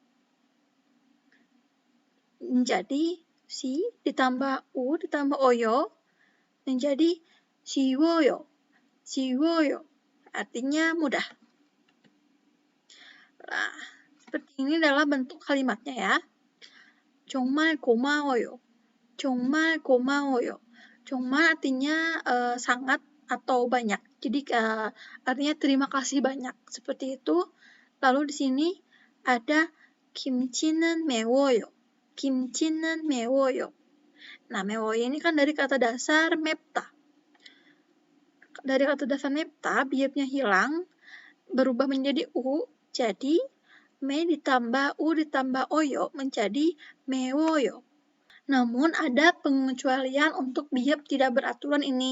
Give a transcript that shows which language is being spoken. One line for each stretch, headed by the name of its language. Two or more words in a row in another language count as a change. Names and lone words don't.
Indonesian: Menjadi si ditambah u ditambah oyo menjadi shiwoyo. Shiwoyo artinya mudah. Nah, seperti ini adalah bentuk kalimatnya ya.
Korean: 정말 고마워요. 정말 고마워요.
Indonesian: 정말 artinya sangat atau banyak. Jadi artinya terima kasih banyak. Seperti itu. Lalu di sini ada
Korean: 김치는 매워요. 김치는 매워요.
Indonesian: Nah, 매워요 ini kan dari kata dasar 맵다. Dari kata dasar 맵다, biepnya hilang, berubah menjadi u, jadi me ditambah u ditambah oyo menjadi 매워요. Namun ada pengecualian untuk biep tidak beraturan ini.